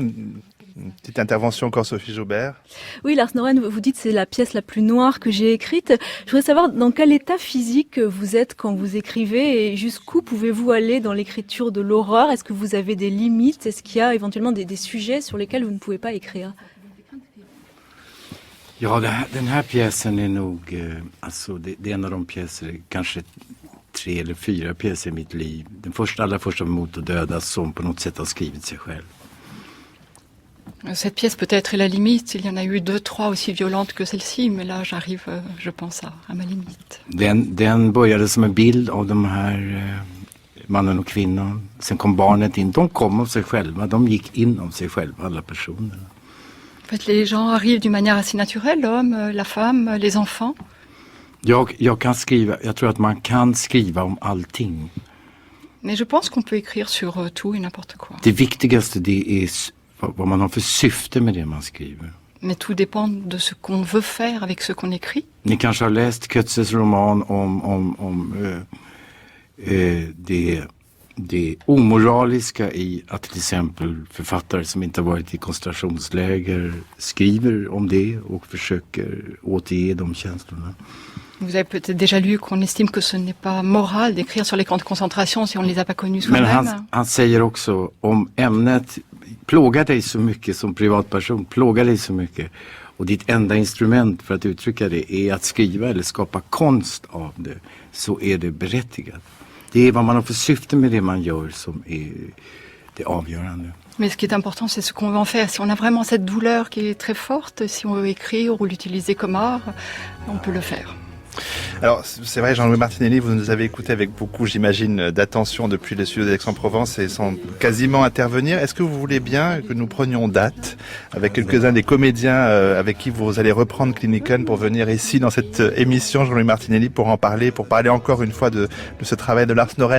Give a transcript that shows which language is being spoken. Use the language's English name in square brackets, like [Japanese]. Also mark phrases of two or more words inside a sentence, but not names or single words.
[French] Une petite intervention encore, Sophie Joubert. Oui, Lars Noren, vous dites c'est la pièce la plus noire que j'ai écrite. Je voudrais savoir dans quel état physique vous êtes quand vous écrivez et jusqu'où pouvez-vous aller dans l'écriture de l'horreur? Est-ce que vous avez des limites? Est-ce qu'il y a éventuellement des sujets sur lesquels vous ne pouvez pas écrire? [Swedish] Ja, den här pjäsen är nog, alltså det är en av de pjäser, kanske 3 eller 4 pjäser i mitt liv. Den allra första Mot att dödas som på något sätt har skrivit sig själv. [French] Cette pièce peut-être est la limite. Il y en a eu 2, 3 aussi violentes que celle-ci, mais là j'arrive, je pense, à ma limite. [Swedish] Den började som en bild av de här mannen och kvinnan. Sen kom barnet in. De kom av sig själva. De gick in av sig själva, alla personerna. [French] En fait, les gens arrivent d'une manière assez naturelle, l'homme, la femme, les enfants. [Swedish] Jag kan skriva, jag tror att man kan skriva om allting. [French] Mais je pense qu'on peut écrire sur tout et n'importe quoi. [Swedish] Det viktigaste det är vad man har för syfte med det man skriver. [French] Mais tout dépend de ce qu'on veut faire avec ce qu'on écrit. [Swedish] Ni kanske har läst Kötzes roman om det omoraliska i att till exempel författare som inte har varit i koncentrationsläger skriver om det och försöker återge de känslorna. [French] Vous avez peut-être déjà lu qu'on estime que ce n'est pas moral d'écrire sur les camps de concentration si on ne les a pas connus soi-même. [Swedish] Men han säger också om ämnet plågar dig så mycket som privatperson, plågar dig så mycket och ditt enda instrument för att uttrycka det är att skriva eller skapa konst av det, så är det berättigat. Det är vad man har för syfte med det man gör som är det avgörande. [French] Mais ce qui est important, c'est ce qu'on veut en faire. Si on a vraiment cette douleur qui est très forte, si on veut écrire ou l'utiliser comme art, on peut le faire. Alors, c'est vrai, Jean-Louis Martinelli, vous nous avez écouté avec beaucoup, j'imagine, d'attention depuis les studios d'Aix-en-Provence et sans quasiment intervenir. Est-ce que vous voulez bien que nous prenions date avec quelques-uns des comédiens avec qui vous allez reprendre Kliniken pour venir ici dans cette émission, Jean-Louis Martinelli, pour en parler, pour parler encore une fois de ce travail de Lars Noren?